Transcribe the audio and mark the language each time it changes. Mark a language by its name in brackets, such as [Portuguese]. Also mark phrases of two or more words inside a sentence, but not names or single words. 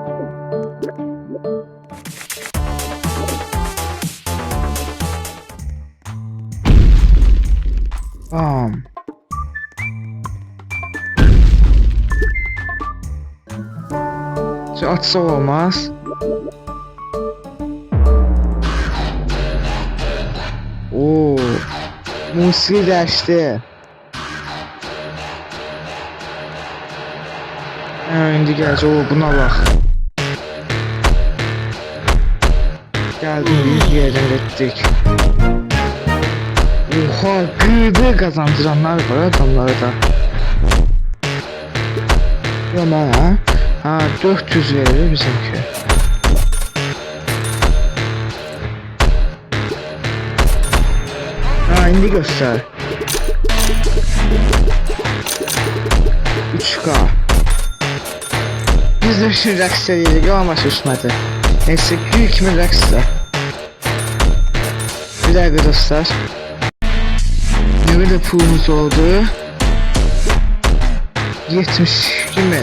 [Azerbaijani] Bam. Atsa olmaz. Oo. Musiki dəyişdi. İndi gələcək, o buna bax. Gəldim, 100 yerdən getdik. Oha, bir qazandıranlar var adamlara da. Yox mənə. Ha, 400 verir bizimki. Ha, indi göstər. 3K. Biz de şimdi rəqs edirik, ama düşmədi. Neyse, gül kimi rəqsdir. [Turkish] Bir dakika [Azerbaijani] dostlar. [Turkish] Ne kadar pulumuz oldu? [Azerbaijani] 72 min.